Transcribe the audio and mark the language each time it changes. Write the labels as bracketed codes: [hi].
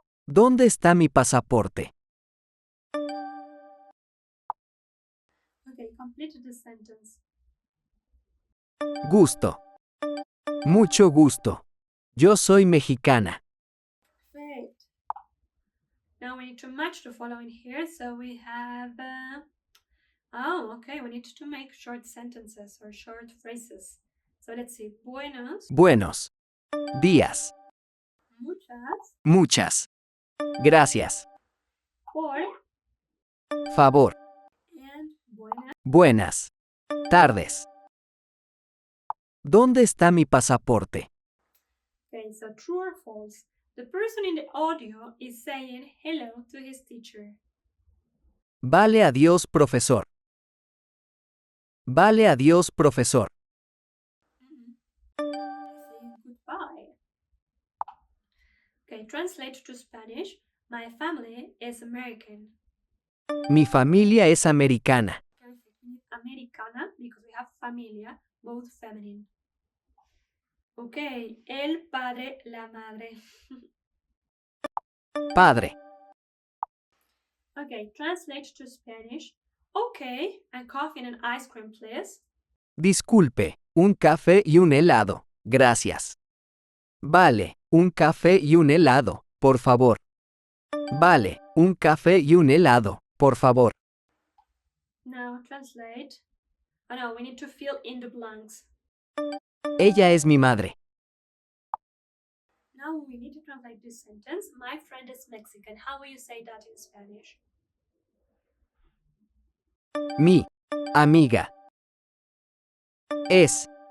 [es] ¿Dónde está mi pasaporte? [en] Okay, complete the sentence. [es] Gusto. Mucho gusto. Yo soy mexicana. [en] Perfect. Now we need to match the following here. So we have, we need to make short sentences or short phrases. So let's see. Buenos, [es] Buenos días. muchas, Muchas. Gracias. por, Favor. [en] and buenas. [es] Buenas tardes. ¿Dónde está mi pasaporte? [en] Okay, so true or false? The person in the audio is saying hello to his teacher. [es] Vale adiós, profesor. Vale adiós, profesor. [en] Saying goodbye. Okay, translate to Spanish. My family is American. [es] Mi familia es americana. [en] Perfect. We need Americana because we have familia, both feminine. [es] Okay, el padre, la madre. Padre. [en] Okay, translate to Spanish. Okay, and coffee and an ice cream, please. [es] Disculpe, un café y un helado. Gracias. Vale, un café y un helado, por favor. Vale, un café y un helado, por favor. [en] Now translate. Oh no, we need to fill in the blanks. [es] Ella es mi madre. [en] Now we need to translate this sentence. My friend is Mexican. How will you say that in Spanish? [es] Mi amiga es.